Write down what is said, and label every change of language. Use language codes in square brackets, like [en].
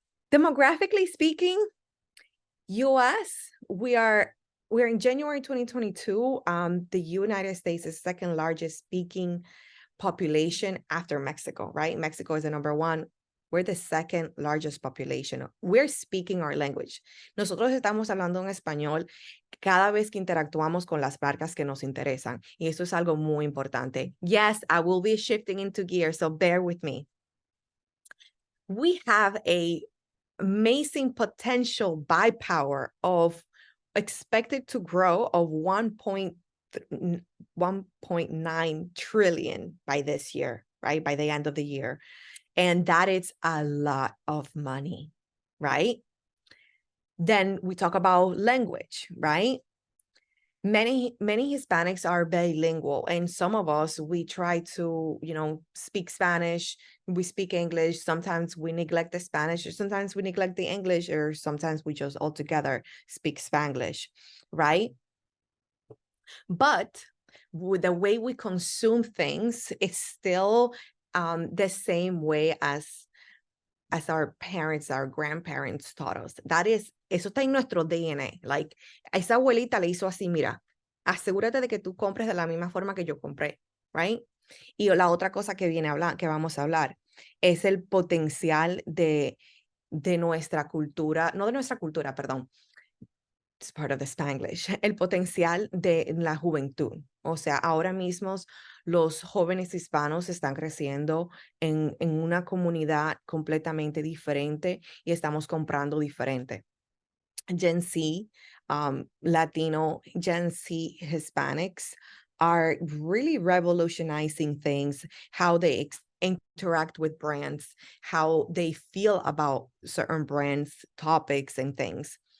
[en] Demographically speaking, US, we're in January 2022. The United States is second largest speaking population after Mexico, right? Mexico is the number one. We're the second largest population. We're speaking our language. [es] Nosotros estamos hablando en español cada vez que interactuamos con las marcas que nos interesan. Y eso es algo muy importante. [en] Yes, I will be shifting into gear, so bear with me. We have a amazing potential buy power of expected to grow of 1.9 trillion by this year, right? By the end of the year. And that is a lot of money, right? Then we talk about language, right? Many Hispanics are bilingual, and some of us, we try to, speak Spanish, we speak English. Sometimes we neglect the Spanish, or sometimes we neglect the English, or sometimes we just altogether speak Spanglish, right? But with the way we consume things, it's still the same way as our parents, our grandparents taught us. [es] Eso está en nuestro DNA. Like, a esa abuelita le hizo así, mira, asegúrate de que tú compres de la misma forma que yo compré, right? Y la otra cosa que vamos a hablar es el potencial de nuestra cultura, no de nuestra cultura, perdón. [en] It's part of the Spanglish, [es] el potencial de la juventud. O sea, ahora mismo los jóvenes hispanos están creciendo en una comunidad completamente diferente y estamos comprando diferente. [en] Gen Z, Latino, Gen Z Hispanics are really revolutionizing things, how they interact with brands, how they feel about certain brands, topics, and things.